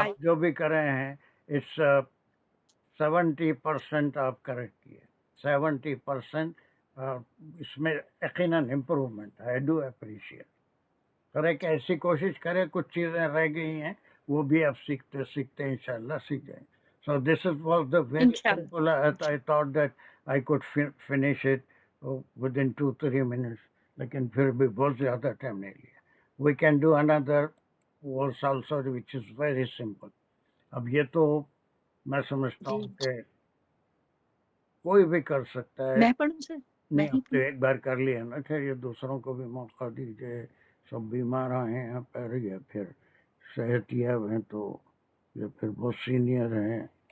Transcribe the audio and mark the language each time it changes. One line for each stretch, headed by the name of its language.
Urdu: آپ جو بھی کر رہے ہیں اس 70% آپ کریکٹ کیے، 70% اس میں یقیناً امپروومنٹ.
English: I do appreciate.
Urdu: پر ایک ایسی کوشش کرے، کچھ چیزیں رہ گئی ہیں وہ بھی آپ سیکھتے سیکھتے انشاءاللہ سیکھ جائیں.
English: So this was the very
Urdu: انشاءاللہ.
English: simple. I thought that I could finish it within 2-3 minutes.
Urdu: لیکن پھر بھی بہت زیادہ ٹائم نہیں لیا.
English: We can do another verse also which is very simple.
Urdu: اب یہ تو میں سمجھتا ہوں کہ کوئی بھی کر سکتا ہے. میں پڑھوں سے نہیں اب تو ایک بار کر لیا نا، پھر یہ دوسروں کو بھی موقع دیجیے. سب بیمار آئے ہیں پیر یا پھر صحت یاب ہیں تو یا پھر بہت سینئر ہیں.